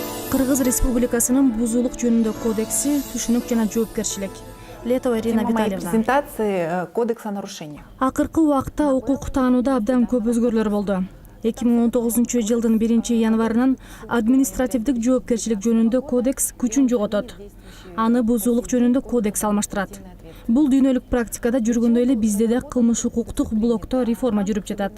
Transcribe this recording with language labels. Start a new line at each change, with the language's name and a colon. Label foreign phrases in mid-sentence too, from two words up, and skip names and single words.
Kyrgyz: Кыргыз Республикасынын бузуулук жөнүндө кодекси, түшүнүк жана жоопкерчилик.
Russian: Летова Ирина Тема моей Витальевна. презентации кодекс о нарушениях.
Kyrgyz: Акыркы убакта укук таанууда абдан көп өзгөрүүлөр болду. 2019 жылдын 1-январынан административдик жоопкерчилик жөнүндө кодекс күчүн жоготот. Аны бузуулук жөнүндө кодекс алмаштырат. Бул дүйнөлүк практикада жүргөндөй эле бизде да кылмыш укуктук блокто реформа жүрүп жатат.